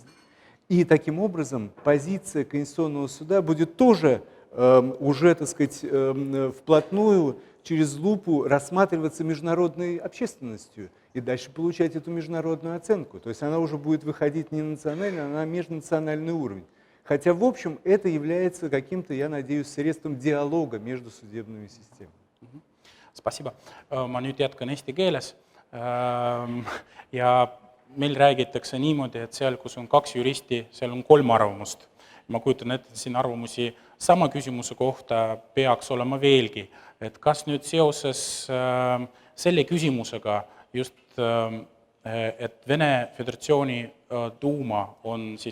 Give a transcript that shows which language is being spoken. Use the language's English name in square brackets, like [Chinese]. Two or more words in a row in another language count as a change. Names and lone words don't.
[Russian] И таким образом позиция Конституционного суда будет тоже уже, так сказать, вплотную, через лупу рассматриваться международной общественностью и дальше получать эту международную оценку. То есть она уже будет выходить не национально, а на межнациональный уровень. Хотя, в общем, это является каким-то, я надеюсь, средством диалога между судебными системами. Spasiba. [Estonian] Ma nüüd jätkan eesti keeles. Ja meil räägitakse niimoodi, et seal, kus on 2 juristi, seal on 3 arvamust. Ma kujutan ette, siin arvamusi sama küsimuse kohta peaks olema veelgi. Et kas nüüd seoses selle küsimusega just, et Vene Föderatsiooni Duuma on siis